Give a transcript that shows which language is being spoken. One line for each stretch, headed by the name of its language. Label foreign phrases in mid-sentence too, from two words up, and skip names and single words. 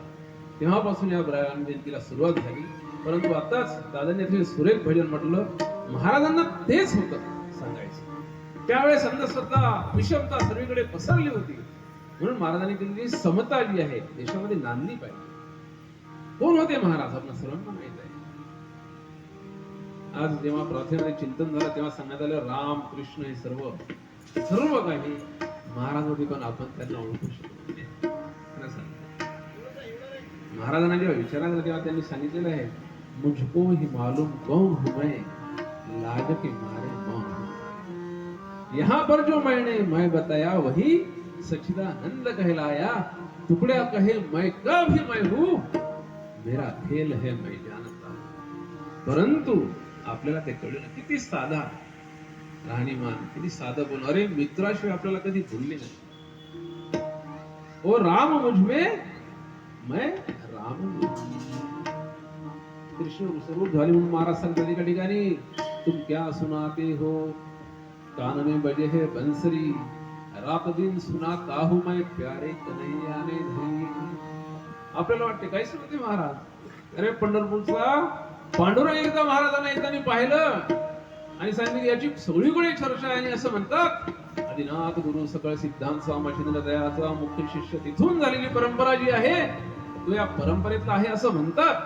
Marathi: तेव्हापासून या ग्राम जयंतीला सुरुवात झाली. परंतु आताच दादांनी अतिशय सुरेख भजन म्हटलं, महाराजांना तेच होतं सांगायचं. त्यावेळेस अंधश्रद्धा, विषमता सर्वीकडे पसरली होती, म्हणून महाराजांनी केलेली समता जी आहे देशामध्ये नांदली पाहिजे. कोण होते महाराज आपण सर्वांना माहित आहे. आज जेव्हा प्रार्थनेमध्ये चिंतन झालं तेव्हा सांगण्यात आलं, राम कृष्ण हे सर्व काही महाराज होते, पण आपण त्यांना ओळखू शकतो नाही. महाराजांना जेव्हा विचारलं आलं तेव्हा त्यांनी सांगितलेलं आहे,
Hindi: मुझको ही मालूम कौन हूं मैं, लाज के मारे मौन हूं. यहाँ पर जो मैंने मैं बताया वही सच्चिदानंद कहलाया. टुकड़ा कहे मैं कभी मैं हूं, मेरा खेल है मैं जानता.
Marathi: परंतु आपल्याला ते कळलं किती साधा राहणीमान, किती साधा बोल. अरे मित्राशिवाय आपल्याला कधी बोलले नाही.
Hindi: ओ राम मुझमें,
Marathi: मैं राम कृष्ण स्वरूप झाले म्हणून महाराज सांगतात एका ठिकाणी,
Hindi: तुम क्या सुनाते हो, कान में बजे है बंसरी, रात दिन सुनाता हूं मैं प्यारे कन्हैया ने धरी.
Marathi: आपल्याला वाटते काय सुनते महाराज. अरे पंढरपूरचा पांडुरंग एकदा महाराजांना येताना पाहिलं आणि सांगितलं याची सगळीकडे चर्चा आहे. आणि असं म्हणतात, आदिनाथ गुरु सकळ सिद्धांत स्वामी मच्छिंद्र दयाचा मुख्य शिष्य तिथून झालेली परंपरा जी आहे तो या परंपरेतला आहे असं म्हणतात.